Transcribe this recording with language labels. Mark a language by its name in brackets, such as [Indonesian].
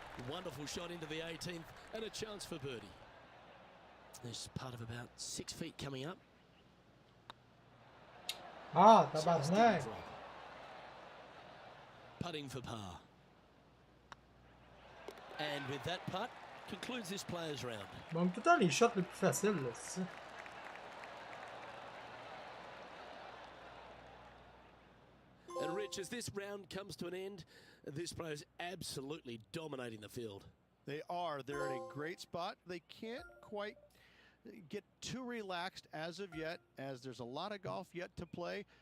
[English] Wonderful shot into the 18th and a chance for birdie. There's part of about 6 feet coming up. Ah, Just [French] tabarnak! [English] didn't drop. Putting for par. And with that putt, concludes this players round. [French] Manque tout le temps les shots les plus faciles, là, c'est ça. [English] And Rich, as this round comes to an end, this player's absolutely dominating the field. They are. They're in a great spot. They can't quite get too relaxed as of yet, as there's a lot of golf yet to play.